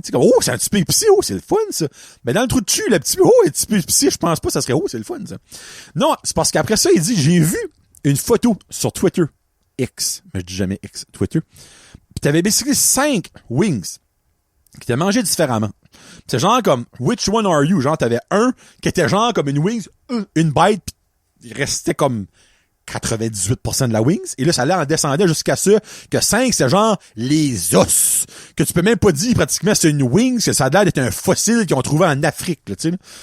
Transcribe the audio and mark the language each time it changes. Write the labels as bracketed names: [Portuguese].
[French] Tu sais, oh, c'est un petit peu épicé, oh, c'est le fun, ça. Mais dans le trou de cul, le petit peu, oh, un petit peu épicé, je pense pas, ça serait, oh, c'est le fun, ça. Non, c'est parce qu'après ça, il dit, j'ai vu une photo sur Twitter, X, mais je dis jamais X, Twitter. Pis t'avais basically 5 wings qui t'as mangé différemment. Pis c'est genre comme, [English] which one are you? [French] Genre, t'avais un qui était genre comme une wings, une bite, pis il restait comme 98% de la wings, et là, ça allait en descendait jusqu'à ça, que 5, c'est genre les os, que tu peux même pas dire pratiquement c'est une wings, que ça a l'air d'être un fossile qu'ils ont trouvé en Afrique, là, tu sais.